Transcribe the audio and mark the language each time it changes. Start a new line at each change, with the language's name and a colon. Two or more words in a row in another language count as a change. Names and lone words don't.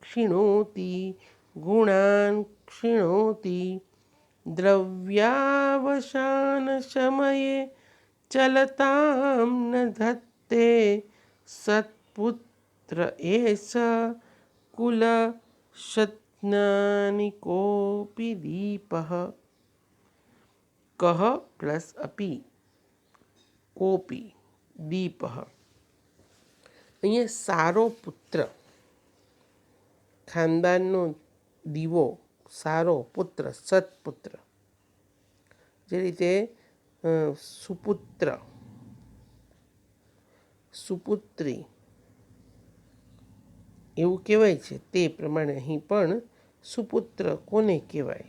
Sanskrit: क्षिणोति द्रव्यावसानसमये चलतां न धत्ते सत्पुत्र एष कुलशत्नानिकोऽपि दीपः। कः प्लस अपि कोपि दीपः।
Gujarati: અહીંયા સારો પુત્ર, ખાનદાનનો દીવો, સારો પુત્ર, સત્પુત્ર. જે રીતે સુપુત્ર, સુપુત્રી એવું કહેવાય છે, તે પ્રમાણે અહીં પણ સુપુત્ર કોને કહેવાય?